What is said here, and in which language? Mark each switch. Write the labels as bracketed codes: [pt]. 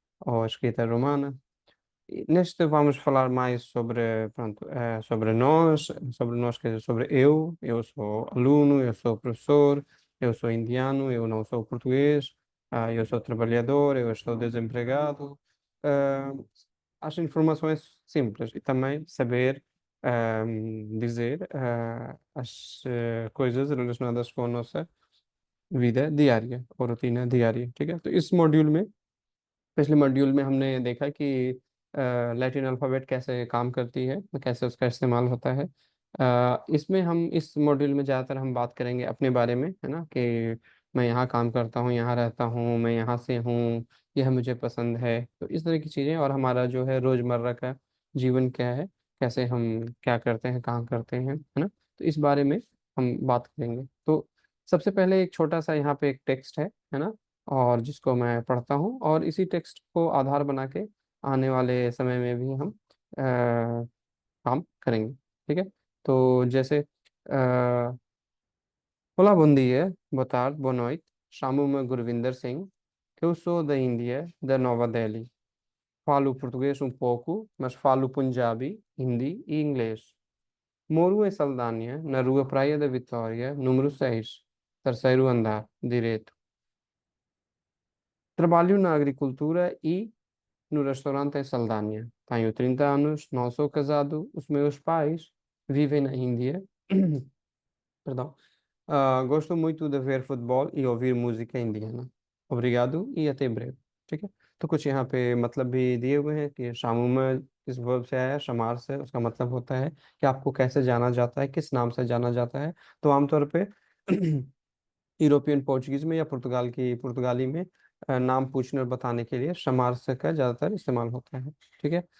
[pt] Ou a escrita romana. E neste vamos falar mais sobre, pronto, sobre nós, quer dizer, sobre eu sou aluno, eu sou professor, eu sou indiano, eu não sou português, eu sou trabalhador, eu estou desempregado. Ah, as informações simples e também saber dizer as coisas relacionadas com a nossa vida diária [hi] और [pt] rotina diária, [hi] ठीक है? तो इस module में पिछले module में हमने देखा कि लैटिन अल्फ़ाबेट कैसे काम करती है, कैसे उसका इस्तेमाल होता है। इसमें हम इस मॉड्यूल में ज़्यादातर हम बात करेंगे अपने बारे में, है ना, कि मैं यहाँ काम करता हूँ, यहाँ रहता हूँ, मैं यहाँ से हूँ, यह मुझे पसंद है। तो इस तरह की चीज़ें, और हमारा जो है रोज़मर्रा का जीवन क्या है, कैसे हम क्या करते हैं, कहाँ करते हैं, है ना। तो इस बारे में हम बात करेंगे। तो सबसे पहले एक छोटा सा यहाँ पे एक टेक्स्ट है ना, और जिसको मैं पढ़ता हूँ, और इसी टेक्स्ट को आधार बना के आने वाले समय में भी हम काम करेंगे। ठीक है। तो जैसे [pt] Olá, bom dia, boa tarde, boa noite. Chamo-me Gurvinder Singh. Eu sou da Índia, da Nova Delhi. Falo português um pouco, mas falo Punjabi, Hindi e inglês. Moro em Saldanha, na Rua Praia da Vitória, número 6, terceiro andar, direito. Trabalho na agricultura e no restaurante em Saldanha. Tenho 30 anos, não sou casado, os meus pais vivem na Índia. Perdão. Gosto muito de ver futebol e ouvir música indiana. Obrigado e até breve। [hi] ठीक है। तो कुछ यहाँ पे मतलब भी दिए हुए हैं कि शामू में इस वर्ब से आया है, शमार से, उसका मतलब होता है कि आपको कैसे जाना जाता है, किस नाम से जाना जाता है। तो आमतौर पे यूरोपियन पोर्चुगीज में या पुर्तगाली में नाम पूछने और बताने के लिए शमार से का ज़्यादातर इस्तेमाल होता है। ठीक है।